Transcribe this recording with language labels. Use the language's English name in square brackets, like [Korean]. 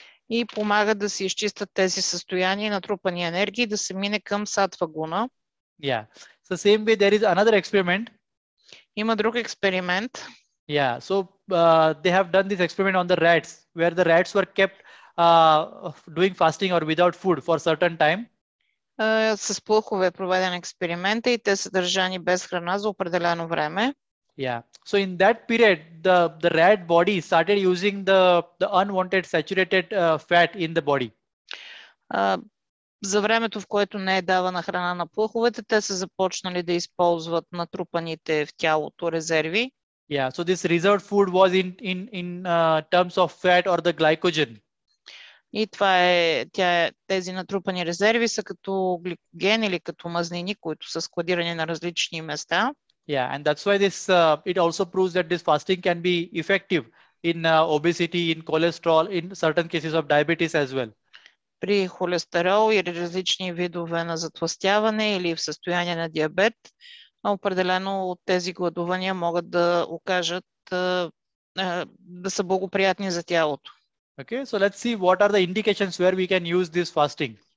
[Bulgarian] И помага да се изчистят тези състояния, натрупани енергии, да се мине към сатва гуна. [English] Yeah. So same way there is another experiment. [Bulgarian] Има друг експеримент. [English] Yeah. So they have done this experiment on the rats, where the rats were kept doing fasting or without food for a certain time. [Bulgarian] С плъхове е проведен експеримент и те са държани без храна за определено време. [English] Yeah. So in that period, the rat body started using the unwanted saturated fat in the body. [Bulgarian] За времето, в което не е давана храна на плъховете, те са започнали да използват натрупаните в тялото резерви. [English] Yeah. So this reserved food was in terms of fat or the glycogen. [Bulgarian] И тези натрупани резерви са като гликоген или като мазнини, които са складирани на различни места. [English] Yeah, and that's why it also proves that this fasting can be effective in obesity, in cholesterol, in certain cases of diabetes as well. [Bulgarian] При холестерол или различни видове на затлъстяване или в състояние на диабет, определено от тези гладувания могат да окажат да са благоприятни за тялото. [English] Okay, so let's see what are the indications where we can use this fasting.